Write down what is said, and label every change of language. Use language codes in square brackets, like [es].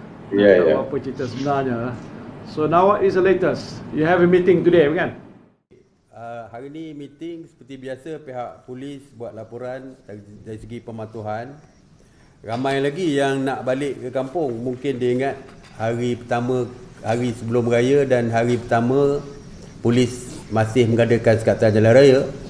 [ms] Tahu apa cerita sebenarnya. [en] So now what is the latest? You have a meeting today kan? [ms] Hari ni meeting seperti biasa, pihak polis buat laporan dari segi pematuhan. Ramai lagi yang nak balik ke kampung. Mungkin dia ingat hari pertama, hari sebelum raya dan hari pertama polis masih mengadakan sekatan jalan raya.